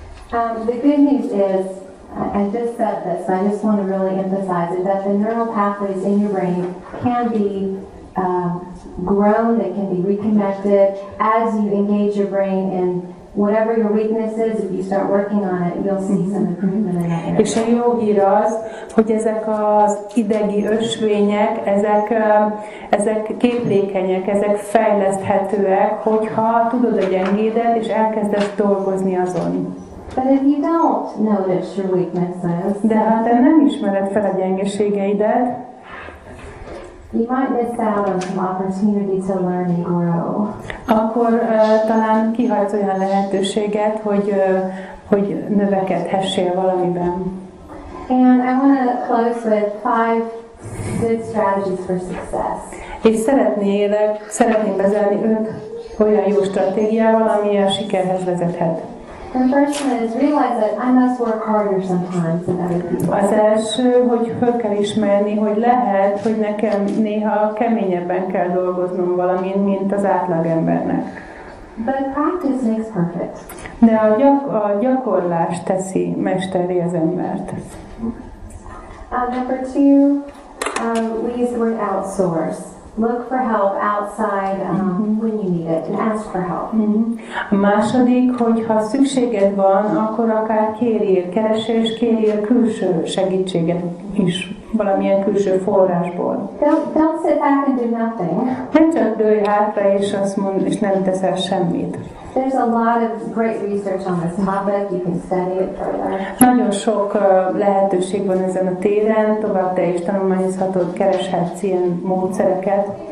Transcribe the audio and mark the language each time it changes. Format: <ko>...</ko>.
<en>The good news is, I just said this, I just want to really emphasize it, that the neural pathways in your brain can be grown, they can be reconnected as you engage your brain whatever your weakness is, if you start working on it, you'll see some improvement in that area.</en> <hu>És a jó hír az, hogy ezek az idegi ösvények, ezek képlékenyek, ezek fejleszthetőek, hogyha tudod a gyengédet, és elkezdesz dolgozni azon.</hu> <en>But if you don't notice your weaknesses,</en> <hu>de ha te nem ismered fel a gyengeségeidet,</hu> <en>you might miss out on some opportunity to learn and grow.</en> <hu>Akkor talán kihagysz olyan lehetőséget, hogy növekedhessél valamiben.</hu> <en>And I want to close with 5 good strategies for success.</en> <hu>És szeretném bezárni 5 olyan jó stratégiával, ami a sikerhez vezethet.</hu> <en>The first one is realize that I must work harder sometimes than other people.</en> <hu>Az első, hogy föl kell ismerni, hogy lehet, hogy nekem néha keményebben kell dolgoznom valamin, mint az átlagembernek.</hu> <en>But practice makes perfect.</en> <hu>De a gyakorlás teszi mesterré az embert.</hu> <en>Number 2, we use the word outsource. Look for help outside when you need it and ask for help.</en> <hu>A második, hogy ha szükséged van, akkor akár keressél és kérjél külső segítséget is, valamilyen külső forrásból.</hu> <en>Don't sit back and do nothing.</en> <hu>Nem csak dőlj hátra és azt mondd, és nem teszel semmit.</hu> <en>There's a lot of great research on this topic. You can study it further.</en> <hu>Nagyon sok lehetőség van ezen a téren, tovább te is tanulmányozhatod, kereshetsz ilyen módszereket.</hu>